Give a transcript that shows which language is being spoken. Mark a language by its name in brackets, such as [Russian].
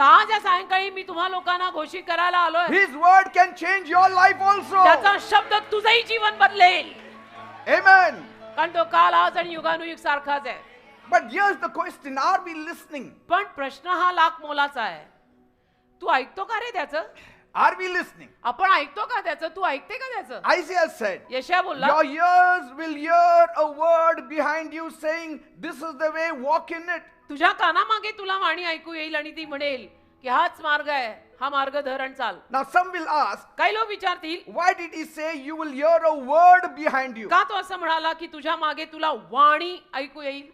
[Marathi] आज या सायंकाळी मी तुम्हा लोकांना घोषित करायला आलोय, [English] His word can change your life also. [Marathi] त्याचा शब्द तुझंही जीवन बदलेल. [English] Amen. [Marathi] कारण तो काल, आज आणि युगानुयुग सारखाच आहे. [English] But here's the question, are we listening? [Marathi] पण प्रश्न हा लाख मोलाचा आहे. तू ऐकतो का रे त्याचं? [English] Are we listening? [Marathi] आपण ऐकतो का त्याचं? तू ऐकते का त्याचं? [English] Isaiah said, [Marathi] यशया बोलला, [English] your ears will hear a word behind you saying, "This is the way, walk in it." [Marathi] तुझ्या कानामागे तुला वाणी ऐकू येईल आणि ती म्हणेल की हाच मार्ग आहे, हा मार्ग धरण चाल. [English] Now some will ask, [Marathi] काही लोक विचारतील, [English] why did he say you will hear a word behind you [Marathi] का तो असं म्हणाला की तुझ्या मागे तुला वाणी ऐकू येईल